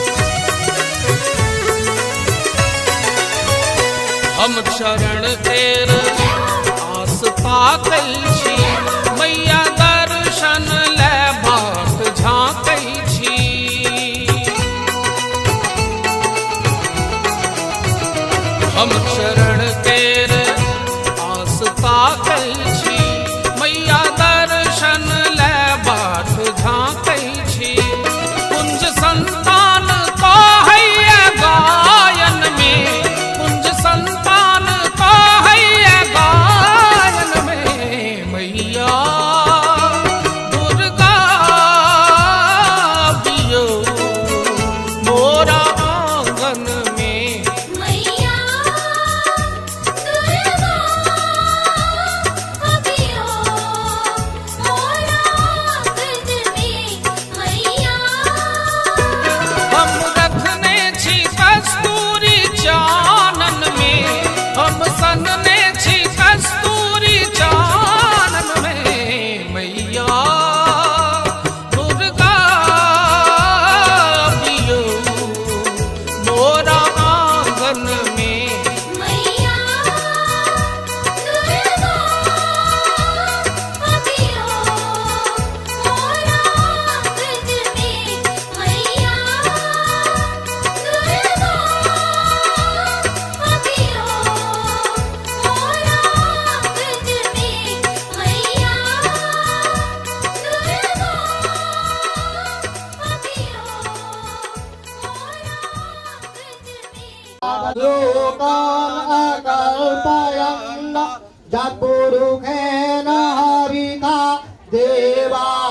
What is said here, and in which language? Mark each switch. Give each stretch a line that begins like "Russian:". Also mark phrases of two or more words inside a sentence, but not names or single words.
Maithili: हम शरण तेर थाकल छी मैया दर्शन ले बाट झाँकै छी हम चरण केर आस ताकल छी मैया दर्शन ले बाट झाँकै छी कुंज संतान कहैया गायन में कुंज संतान कहैया गायन में मैया दुर्गा बियो मोरा आंगन में मैया दुर्गा अभियो मोरा आंगन में मैया हम रखने छी कस्तूरी चानन में हम सनने छी कस्तूरी चानन में मैया दुर्गा बियो मोरा आंगन में मैया दुर्गा अभियो मोरा आंगन में मैया दुर्गा अभियो मोरा आंगन में मैया
Sanskrit: लोकान् अकल्पयन् जत्पुरुषेण हरिता देवा